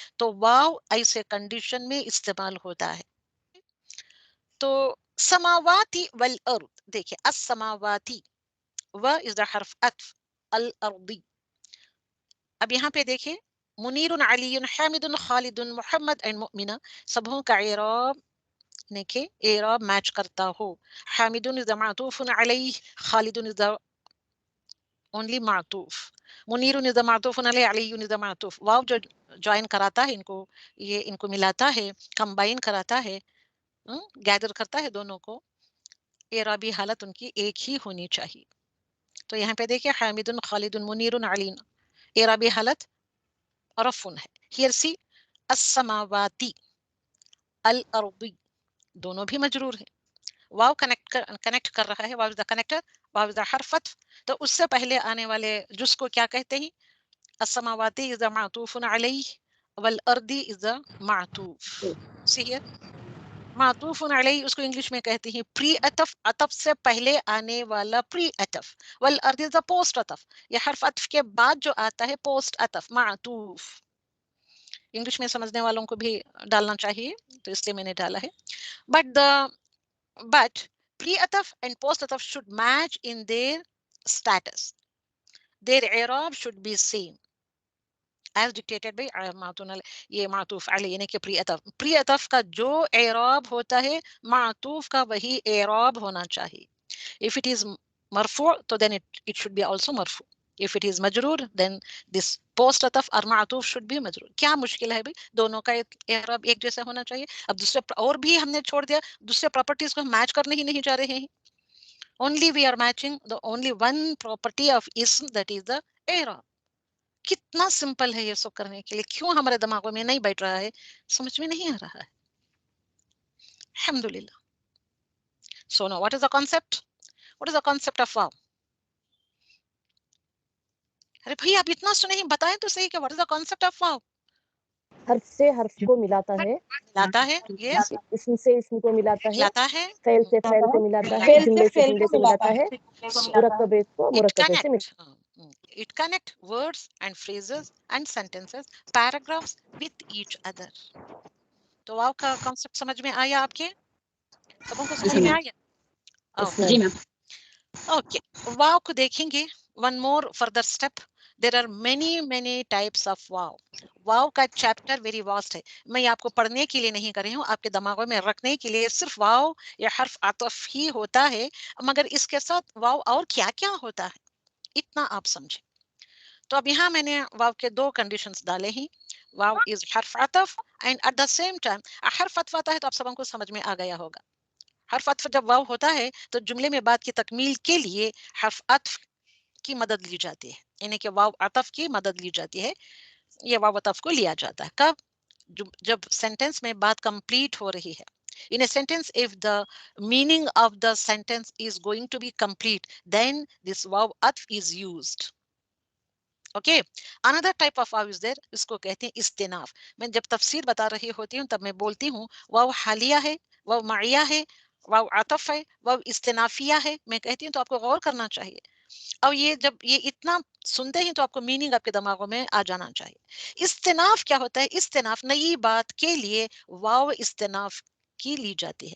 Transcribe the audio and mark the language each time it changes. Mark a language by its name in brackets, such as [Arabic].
[Urdu] تو واو ایسے کنڈیشن میں استعمال ہوتا ہے. تو سماواتی والارض دیکھیں السماواتی و از دا حرف عطف الارضی. اب یہاں پہ دیکھیں منیر علی حامد خالد محمد اینڈ مؤمنہ سبوں کا اعراب دیکھیں اعراب میچ کرتا ہو. حامد از معطوف علیہ خالد از اونلی معطوف منیر از معطوف علیہ علی از معطوف. واو جو جوائن کراتا ہے ان کو یہ ان کو ملاتا ہے کمبائن کراتا ہے گیدر کرتا ہے دونوں کو اعرابی حالت ان کی ایک ہی ہونی چاہیے. تو یہاں پہ دیکھیں حامد خالد منیر علی اعرابی حالت رفع ہے. ہیئر سی السماواتی الارضی دونوں بھی مجرور ہے. واو کنیکٹ کر رہا ہے. [English] واو is the connector [Urdu] واو از دا حرف عطف. تو اس سے پہلے آنے والے جز کو کیا کہتے ہیں السماواتی از معطوف علیہ والارضی از معطوف. سی ہیئر معطوف علیہ اس کو انگلش میں کہتے ہیں پری عطف. عطف سے پہلے آنے والا پری عطف. والارض از پوسٹ عطف. یہ حرف عطف کے بعد جو آتا ہے پوسٹ عطف معطوف. انگلش میں سمجھنے والوں کو بھی ڈالنا چاہیے تو اس لیے میں نے ڈالا ہے. [English] But pre-ataf and post-ataf should match in their status. Their i'rab should be same as dictated by [Urdu] یہ معطوف علیہ یعنی کہ پری عطف کا جو اعراب ہوتا ہے معطوف کا وہی اعراب ہونا چاہیے. [English] If it is مرفوع تو then it should be also مرفوع. If it is مجرور then this post عطف اور معطوف should be مجرور. [Urdu] کیا مشکل ہے بھی دونوں کا اعراب ایک جیسا ہونا چاہیے. اب دوسرے اور بھی ہم نے چھوڑ دیا دوسرے پراپرٹیز کو ہم میچ کرنے ہی نہیں جا رہے ہیں. [English] Only we are matching the only one property of ism that is the اعراب. [Urdu] کتنا سمپل ہے یہ سب کرنے کے لیے کیوں ہمارے دماغوں میں نہیں بیٹھ رہا ہے سمجھ میں نہیں آ رہا ہے. الحمدللہ. [English] So now what is the concept? What is the concept of wow? [Urdu] ارے بھائی آپ اتنا سنے ہی بتائیں تو صحیح کہ [English] what is the concept of wow? [Urdu] حرف سے حرف کو ملاتا ہے لاتا ہے yes اسم سے اسم کو ملاتا ہے لاتا ہے فعل سے فعل کو ملاتا ہے جملے سے جملے کو ملاتا ہے مرکبے کو مرکبے سے ملاتا ہے. [English] It connect words and phrases and sentences paragraphs with each other. [Urdu] تو واو کا کانسیپٹ سمجھ میں آیا آپ کے سبوں کو سمجھ میں آیا. جی میم. اوکے واو کو دیکھیں گے one more further step. [English] There are many types of واو. واو کا چیپٹر ویری واسٹ ہے. [Urdu] میں آپ کو پڑھنے کے لیے نہیں کر رہی ہوں آپ کے دماغوں میں رکھنے کے لیے صرف واو یا حرف عطف ہی ہوتا ہے مگر اس کے ساتھ واو اور کیا کیا ہوتا ہے اتنا آپ سمجھیں. تو اب یہاں میں نے واو کے دو کنڈیشنز ڈالے ہیں. واو از حرف عطف [English] and at the same time [Urdu] حرف عطف آتا ہے تو آپ سبوں کو سمجھ میں آ گیا ہوگا. حرف عطف جب واو ہوتا ہے تو جملے میں بات کی تکمیل کے لیے حرف عطف کی مدد لی جاتی ہے یعنی کہ واو عطف کی مدد لی جاتی ہے. یہ واو عطف کو لیا جاتا ہے کب جب سینٹینس میں بات کمپلیٹ ہو رہی ہے. [English] In a sentence, if the meaning of the sentence is going to be complete, then this waw atf is used. Okay. Another type of waw is there. [Urdu] اس کو کہتے ہیں استناف. میں جب تفسیر بتا رہی ہوتی ہوں تب میں بولتی ہوں واو حالیہ ہے واو معیہ ہے واو عطف ہے واو استنافیہ ہے. میں کہتی ہوں تو آپ کو غور کرنا چاہیے. اور یہ جب یہ اتنا سنتے ہیں تو آپ کو میننگ آپ کے دماغوں میں آ جانا چاہیے. استناف کیا ہوتا ہے استناف نئی بات کے لیے واو استناف کی لی جاتی ہے.